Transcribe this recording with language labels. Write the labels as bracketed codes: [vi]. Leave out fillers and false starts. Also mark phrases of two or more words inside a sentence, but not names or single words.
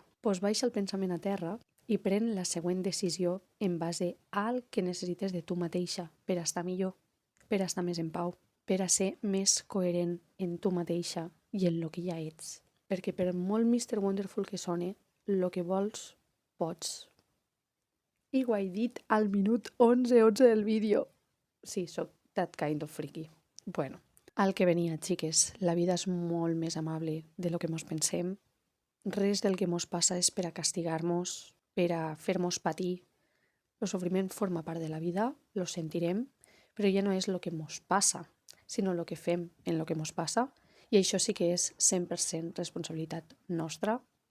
[ca] Pues baixa el pensament a terra i pren la següent decisió en base al que necessites de tu mateixa per estar millor, per estar més en pau, per a ser més coherent en tu mateixa i en lo que ja ets. Perquè per molt Mr. Wonderful que sone, lo que vols, pots. I ho he dit al minut 11 del vídeo. Sí, sóc [en] that kind of freaky. [ca] Bueno, al que venia, xiques, la vida és molt més amable de lo que mos pensem. Res del que mos passa és per a castigar-nos, per a fer-nos patir. El sofriment forma part de la vida, lo sentirem, però ja no és el que mos passa, sinó el que fem en el que mos passa, i això sí que és 100% responsabilitat nostra.